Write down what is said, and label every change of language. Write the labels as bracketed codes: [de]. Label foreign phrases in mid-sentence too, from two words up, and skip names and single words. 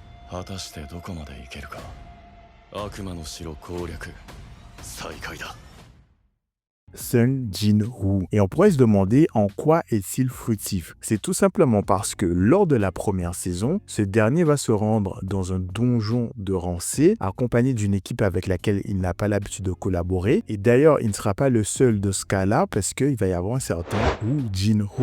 [ja] 果たしてどこまでいけるか。悪魔の城攻略再開だ。 Sun Jin-woo. [fr] Et on pourrait se demander en quoi est-il fautif. C'est tout simplement parce que lors de la première saison, ce dernier va se rendre dans un donjon de rang C, accompagné d'une équipe avec laquelle il n'a pas l'habitude de collaborer. Et d'ailleurs, il ne sera pas le seul de ce cas-là, parce qu'il va y avoir un certain Woo Jin-ho.